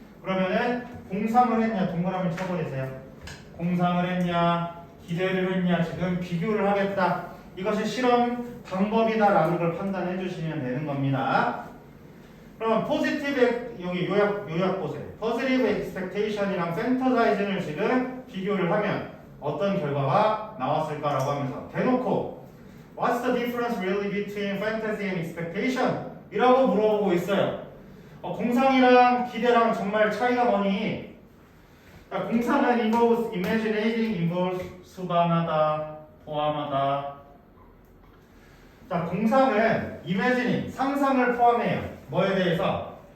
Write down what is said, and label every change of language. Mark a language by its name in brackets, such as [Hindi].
[Korean] 그러면은 공상을 했냐, 동그라미 쳐버리세요. 공상을 했냐, 기대를 했냐, 지금 비교를 하겠다. 이것이 실험 방법이다라는 걸 판단해 주시면 되는 겁니다. 그럼 포지티브, 여기 요약 보세요. positive expectation이랑 fantasizing을 지금 비교를 하면 어떤 결과가 나왔을까라고 하면서 대놓고 [English] What's the difference really between fantasy and expectation? [Korean] 이라고 물어보고 있어요. 공상이랑 기대랑 정말 차이가 뭐니? 자, 공상은 [English] involves imaginating, [Korean] involves 수반하다, 포함하다. 자, 공상은 imagining, 상상을 포함해요. 뭐에 대해서?